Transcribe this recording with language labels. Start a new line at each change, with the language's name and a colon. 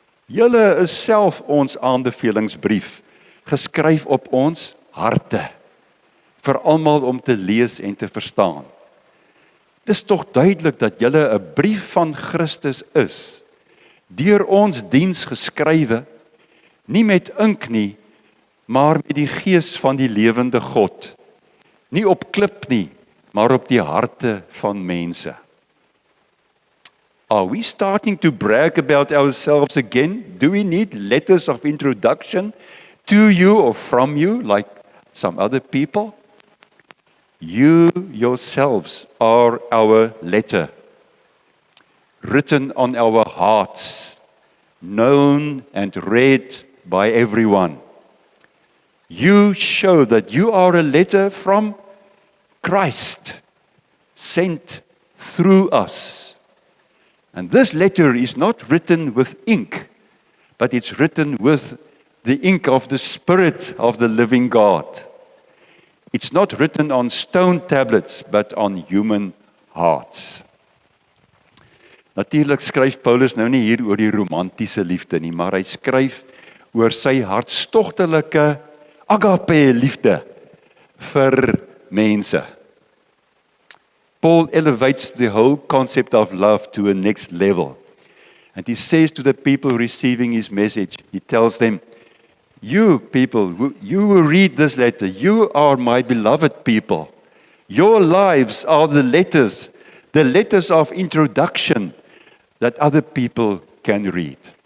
Afrikaans: Julle is self ons aanbevelingsbrief, geskryf op ons harte, vir almal om te lees en te verstaan. Dis tog duidelik dat julle 'n brief van Christus is, deur ons diens geskrywe, nie met ink nie, maar met die gees van die lewende God. Nie op klip nie, maar op die harte van mense.
English: Are we starting to brag about ourselves again? Do we need letters of introduction to you or from you like some other people? You yourselves are our letter, written on our hearts, known and read by everyone. You show that you are a letter from Christ, sent through us. And this letter is not written with ink, but it's written with the ink of the Spirit of the living God. It's not written on stone tablets, but on human hearts.
Afrikaans: Natuurlik skryf Paulus nou nie hier oor die romantiese liefde nie, maar hy skryf oor sy hartstogtelike agape liefde vir mense.
English: Paul elevates the whole concept of love to a next level. And he says to the people receiving his message, he tells them, you people, you who read this letter, you are my beloved people. Your lives are the letters of introduction that other people can read.